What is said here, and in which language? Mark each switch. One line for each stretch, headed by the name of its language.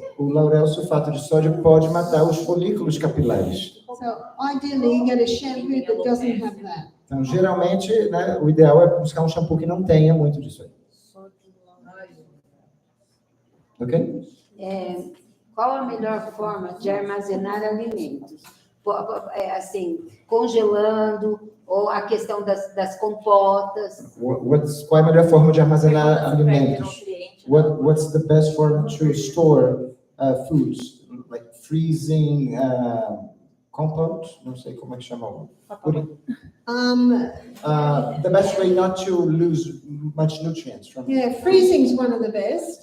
Portuguese: O laurel sulfato de sódio pode matar os folículos capilares.
English: So ideally you get a shampoo that doesn't have that.
Portuguese: Então, geralmente, né, o ideal é buscar um shampoo que não tenha muito disso aí.
English: Ok?
Portuguese: Qual a melhor forma de armazenar alimentos? Assim, congelando, ou a questão das compotas? Qual é a melhor forma de armazenar alimentos?
English: What's the best form to store foods? Like freezing, compote?
Portuguese: Não sei como é que chama.
English: The best way not to lose much nutrients from. Yeah, freezing is one of the best.